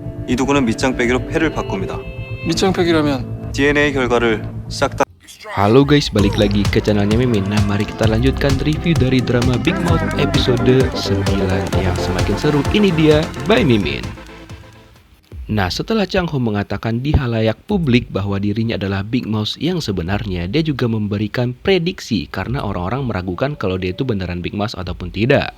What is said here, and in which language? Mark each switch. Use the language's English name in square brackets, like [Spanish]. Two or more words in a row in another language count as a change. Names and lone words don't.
[Korean] 이 도구는 밑장 빼기로 패를 바꿉니다. 밑장팩이라면 DNA 결과를 싹 다 [Indonesian] Halo guys, balik lagi ke channelnya Mimin. Nah, mari kita lanjutkan review dari drama Big Mouth episode 9 yang semakin seru. Ini dia by Mimin. Nah, setelah Chang Ho mengatakan di halayak publik bahwa dirinya adalah Big Mouth yang sebenarnya, dia juga memberikan prediksi karena orang-orang meragukan kalau dia itu beneran Big Mouth ataupun tidak.